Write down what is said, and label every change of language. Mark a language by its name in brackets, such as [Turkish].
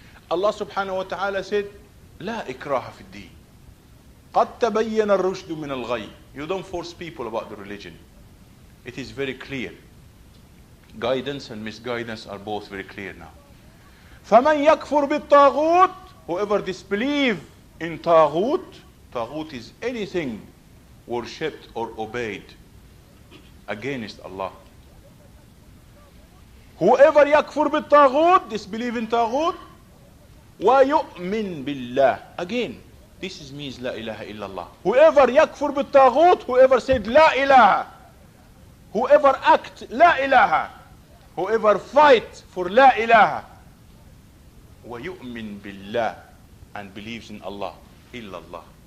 [Arabic] Allah subhanahu wa ta'ala said, لا إكراه في الدين قد تبين الرشد من الغي. [English] You don't force people about the religion. It is very clear. Guidance and misguidance are both very clear now. [Arabic] فمن يكفر بالطاغوت, [English] whoever disbelieves in طاغوت, طاغوت is anything worshipped or obeyed against Allah. Whoever [Arabic] يكفر بالطاغوت, [English] disbelieve in [Arabic] طاغوت, وَيُؤْمِن بِاللَّهِ. [English] Again, this means La ilaha illallah. Whoever yakfur bit-taghut, whoever said La ilaha, whoever act La ilaha, whoever fights for la ilaha wa yu'min billah and believes in Allah, illallah.